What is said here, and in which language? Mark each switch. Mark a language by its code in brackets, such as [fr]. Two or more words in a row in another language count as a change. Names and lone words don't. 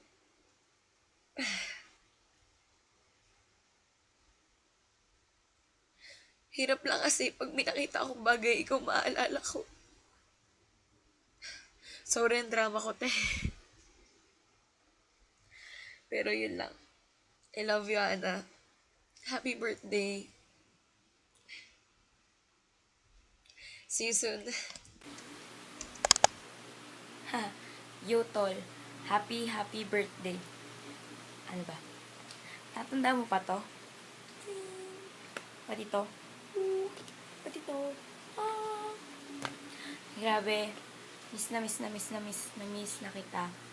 [tl] Hirap lang kasi pag may nakita akong bagay, ikaw maalala ko. Sorry ang drama ko, te. Pero yun lang. [en] I love you, Ana. Happy birthday. See you soon. Ha, yo tol, happy birthday. [tl] Ano ba? Tatanda mo pa to? Pati to? Pati to? Ah. Grabe, miss na kita.